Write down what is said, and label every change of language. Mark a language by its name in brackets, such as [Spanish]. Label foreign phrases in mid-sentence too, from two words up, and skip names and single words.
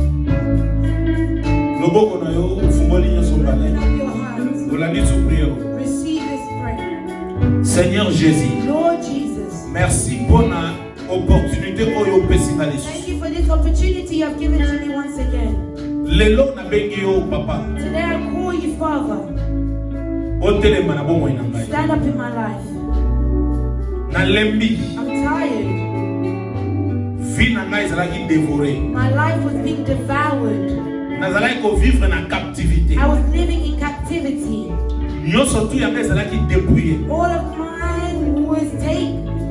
[Lingala] Loboko na yo fungoli nyonso mbala. [English] Lift up your hands. [Lingala] Olandi su prière. [English] Receive this prayer. [French] Seigneur Jésus, [English] Lord Jesus, [French] merci pour la opportunité [Lingala] oyo opesi na lesu. [English] thank you for this opportunity you have given to me once again. [Lingala] Lelo na bengi yo papa. [English] Today I call you Father. [Lingala] Otelema na bomoi na ngai. [English] Stand up in my life. I'm tired. My life was being devoured. I was living in captivity. All of mine was taken.